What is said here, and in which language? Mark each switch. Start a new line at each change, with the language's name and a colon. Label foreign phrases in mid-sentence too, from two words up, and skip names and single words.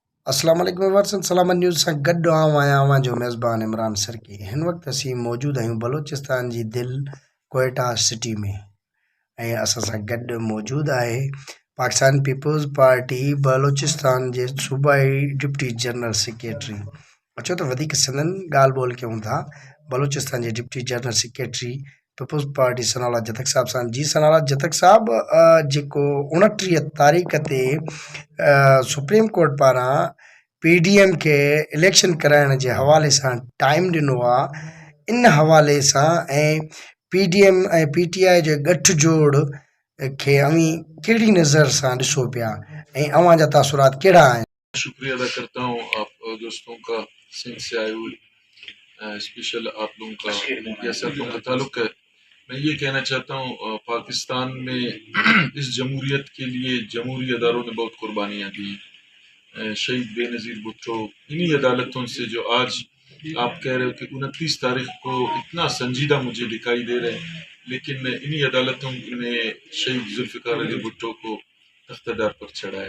Arabic: السلام علیکم
Sindhi: ورسن سلام نیوز سان گڈو آواں جو میزبان عمران سرکی ہن وقت اسی موجود آहियूं بلوچستان جی دل کوئٹہ سٹی میں ऐं असां सां गॾु मौजूदु आहे पाकिस्तान पीपल्स पार्टी बलोचिस्तान जे सूबाई
English: deputy general secretary.
Sindhi: अचो त वधीक सिंधन ॻाल्हि ॿोल कयूं था। बलोचिस्तान जे
English: deputy general secretary
Sindhi: पीपल्स पार्टी सनाउल्लाह जतक साहब सां। जी सनाउल्लाह जतक साहब, जेको 29 तारीख़ ते सुप्रीम कोर्ट पारां PDM खे इलेक्शन कराइण जे हवाले सां टाइम ॾिनो आहे, इन हवाले सां ऐं PDM ऐं PTI जे गठजोड़ खे अवी कहिड़ी नज़र सां ॾिसो पिया ऐं अवां जा तासुरात कहिड़ा आहिनि?
Urdu: شکریہ ادا کرتا ہوں آپ دوستوں کا، سندھ سے آئے ہوئے اسپیشل آپ لوگوں کا میڈیا سے آپ لوگوں کا تعلق ہے. میں یہ کہنا چاہتا ہوں پاکستان میں اس جمہوریت کے لیے جمہوری اداروں نے بہت قربانیاں دی. شہید بینظیر بھٹو انہی عدالتوں سے جو آج آپ کہہ رہے ہو کہ 29 تاریخ کو اتنا سنجیدہ مجھے دکھائی دے رہے ہیں، لیکن انہی عدالتوں نے شہید ذوالفقار علی بھٹو کو تختہ دار پر چڑھایا.